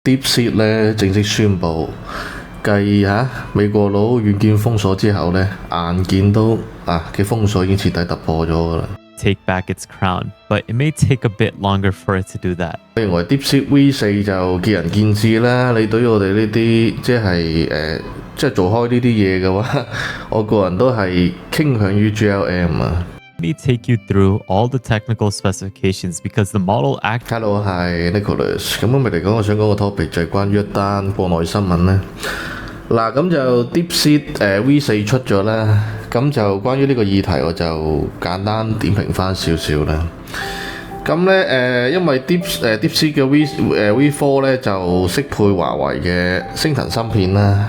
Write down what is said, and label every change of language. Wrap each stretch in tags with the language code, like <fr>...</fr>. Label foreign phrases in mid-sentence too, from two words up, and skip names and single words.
<yue>DeepSeek 咧正式宣布，繼美國佬軟件封鎖之後咧，硬件都嘅封鎖已經徹底突破咗㗎啦。</yue> <en>Take back its crown, but it may take a bit longer for it to do that.</en> <yue>我認為 DeepSeek V4就見仁見智啦。你對於我哋呢啲即係做開呢啲嘢嘅話，我個人都係傾向於 GLM 啊。</yue> <en>Let me take you through all the technical specifications because the model</en> <yue>Hello，係 Nicholas。咁我哋嚟講，我想講個 topic 就係關於一單國內新聞咧。嗱，咁就 DeepSeek V4 出咗啦。咁就關於呢個議題，我就簡單點評翻少少啦。咁咧因為 DeepSeek 嘅 V4 咧就適配華為嘅昇騰芯片啦。</yue>